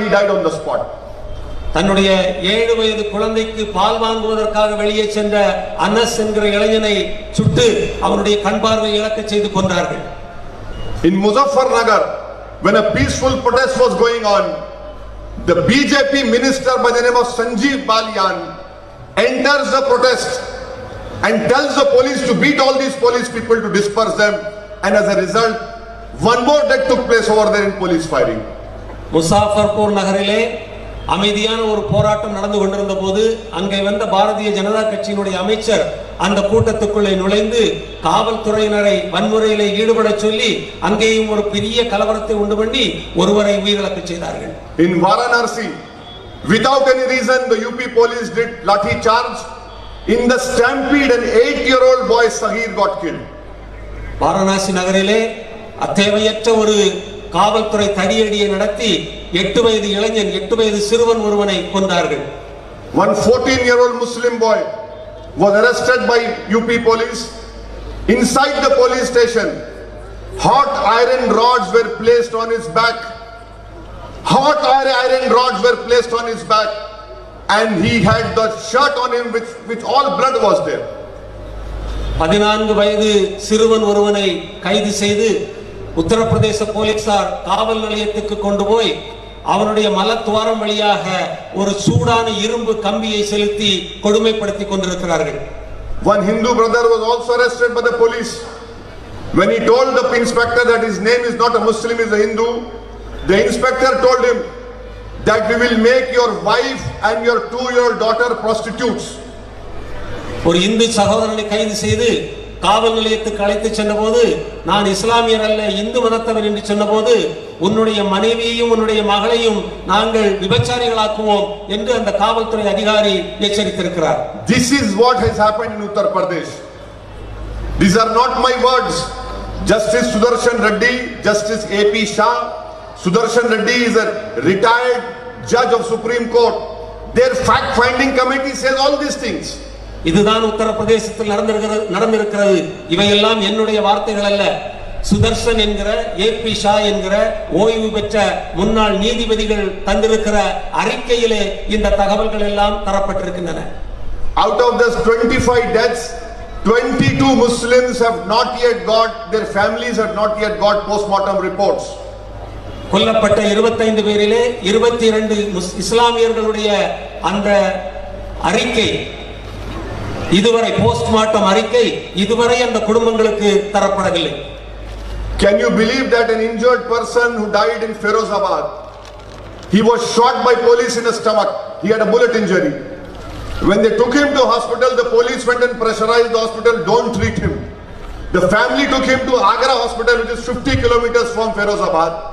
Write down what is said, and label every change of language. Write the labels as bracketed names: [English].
[English] He died on the spot. [Tamil] தன்னுடைய 7 வயது குழந்தைக்கு பால் வாங்குவதற்காக வெளியே சென்ற அனஸ் என்கிற இளைஞனை சுட்டு அவனுடைய கண் பார்வை இழக்க செய்து கொண்டார்கள். [English] In Muzaffarnagar, when a peaceful protest was going on, the BJP minister by the name of Sanjeev Balyan enters the protest and tells the police to beat all these police people to disperse them, and as a result, one more death took place over there in police firing. [Tamil] Muzaffarpur நகரிலே அமைதியான ஒரு போராட்டம் நடந்து கொண்டிருந்த போது அங்கே வந்த பாரதிய ஜனதா கட்சியினுடைய அமைச்சர் அந்த கூட்டத்துக்குள்ளே நுழைந்து காவல்துறையினரை வன்முறையிலே ஈடுபட சொல்லி அங்கேயும் ஒரு பெரிய கலவரத்தை உண்டு பண்ணி ஒருவரை உயிரிழக்க செய்தார்கள். [English] In Varanasi, without any reason, the UP police did lathi charge. In the stampede, an 8-year-old boy Sahir got killed. [Tamil] Varanasi நகரிலே அத்தேவையற்ற ஒரு காவல்துறை தடியடியை நடத்தி 8 வயது இளைஞன் 8 வயது சிறுவன் ஒருவனை கொன்றார்கள். [English] One 14-year-old Muslim boy was arrested by UP police. Inside the police station, hot iron rods were placed on his back. Hot iron rods were placed on his back, and he had the shirt on him which all blood was there. [Tamil] 14 வயது சிறுவன் ஒருவனை கைது செய்து உத்தரப்பிரதேச போலீசார் காவல் நிலையத்துக்கு கொண்டு போய் அவனுடைய மலத்துவாரம் வழியாக ஒரு சூடான இரும்பு கம்பியை செலுத்தி கொடுமைப்படுத்தி கொண்டிருக்கிறார்கள். [English] One Hindu brother was also arrested by the police. When he told the inspector that his name is not a Muslim, he is a Hindu, the inspector told him that we will make your wife and your 2-year-old daughter prostitutes. [Tamil] ஒரு இந்து சகோதரனை கைது செய்து காவல் நிலையத்துக்கு அழைத்து சென்றபோது நான் இஸ்லாமியர் அல்ல இந்து மதத்தவர் என்று சொன்னபோது உன்னுடைய மனைவியையும் உன்னுடைய மகளையும் நாங்கள் விபச்சாரிகளாக்குவோம் என்று அந்த காவல்துறை அதிகாரி எச்சரித்திருக்கிறார். [English] This is what has happened in Uttar Pradesh. These are not my words. Justice Sudarshan Reddy, Justice AP Shah. Sudarshan Reddy is a retired judge of Supreme Court. Their fact-finding committee says all these things. [Tamil] இதுதான் உத்தரப்பிரதேசத்தில் நடந்திருக்கிறது. இவையெல்லாம் என்னுடைய வார்த்தைகள் அல்ல. சுதர்சன் என்கிற AB Shah என்கிற ஓய்வு பெற்ற முன்னாள் நீதிபதிகள் தந்திருக்கிற அறிக்கையிலே இந்த தகவல்கள் எல்லாம் தரப்பட்டிருக்கின்றன. [English] Out of this 25 deaths, 22 Muslims have not yet got, their families have not yet got postmortem reports. [Tamil] கொல்லப்பட்ட 25 பேரிலே 22 இஸ்லாமியர்களுடைய அந்த அறிக்கை இதுவரை போஸ்ட்மார்ட்டம் அறிக்கை இதுவரை அந்த குடும்பங்களுக்கு தரப்படவில்லை. [English] Can you believe that an injured person who died in Firozabad, he was shot by police in the stomach, he had a bullet injury. When they took him to hospital, the police went and pressurized the hospital, don't treat him. The family took him to Agra hospital, which is 50 kilometers from Firozabad.